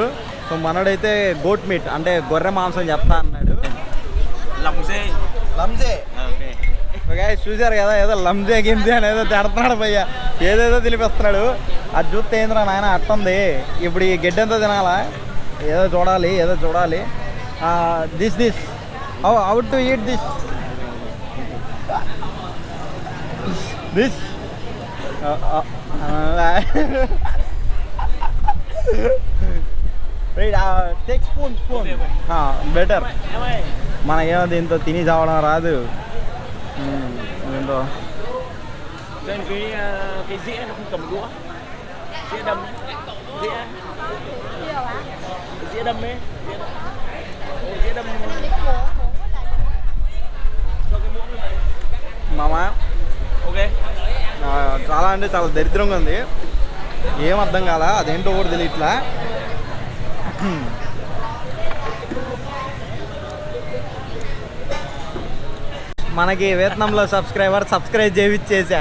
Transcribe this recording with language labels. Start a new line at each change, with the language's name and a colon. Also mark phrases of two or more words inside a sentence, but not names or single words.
Telugu: సో మనోడైతే
English: goat meat
Telugu: అంటే గొర్రె మాంసం చెప్తా అన్నాడు. లంజే గైస్ చూసారు కదా, ఏదో లంజే గింజే అని ఏదో తిడుతున్నాడు భయ్య, ఏదేదో తెలిపిస్తున్నాడు. అది చూస్తే ఏంద్రా నాయన అట్టుంది. ఇప్పుడు ఈ గడ్డంతా తినాలా? ఏదో చూడాలి.
English: this how to eat this take spoon better.
Telugu: మనకేమో దీంతో తిని చావడం రాదు. దీంతో
Vietnamese: Trên cái dĩa nó không cầm đũa, dĩa đâm, dĩa đâm ấy, dĩa đâm.
Telugu: మామా ఓకే. చాలా అంటే చాలా దరిద్రంగా ఉంది. ఏం అర్థం కాలా, అదేంటో కూడా తెలియట్లా. మనకి వియత్నాంలో సబ్స్క్రైబ్ చేయించేసా.